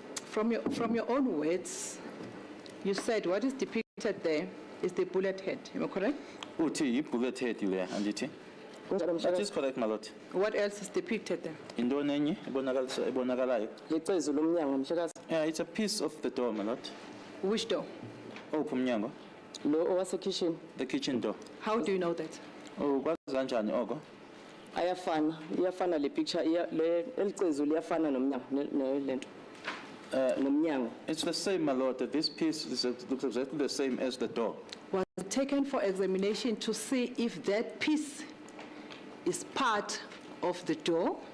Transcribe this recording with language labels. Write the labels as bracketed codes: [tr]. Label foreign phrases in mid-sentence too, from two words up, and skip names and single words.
[en] From your own words, you said what is depicted there is the bullet head. Am I correct? [xh] Uthi yi-bullet head le, andithi? Kunjalo [en] That is [xh] mhlekazi. [en] correct, my lord. What else is depicted there? [xh] Intoni enye ebonakalayo? Licezu lomnyango mhlekazi. [en] Yeah, it's a piece of the door, my lord. Which door? [xh] Owuphi umnyango? Lo owasekitchen [en] The kitchen door. How do you know that? [zu] Oh, kwazi kanjani oko? [xh] iyafana le picture le elicezu liyafana nomnyango lento. Nomnyango. [en] It's the same, my lord. This piece looks exactly the same as the door. Was it taken for examination to see if that piece is part of the door?